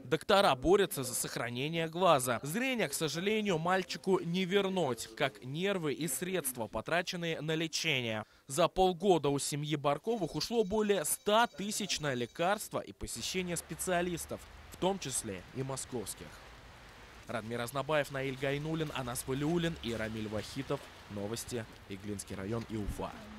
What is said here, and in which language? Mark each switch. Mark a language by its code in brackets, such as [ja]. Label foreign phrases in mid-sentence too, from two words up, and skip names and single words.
[ru] Доктора борются за сохранение глаза. Зрение, к сожалению, мальчику не вернуть, как нервы и средства, потраченные на лечение. За полгода у семьи Барковых ушло более 100 тысяч на лекарства и посещение специалистов, в том числе и московских. Радмир Азнабаев, Наиль Гайнуллин, Анас Валиуллин и Рамиль Вахитов. Новости. Иглинский район и Уфа.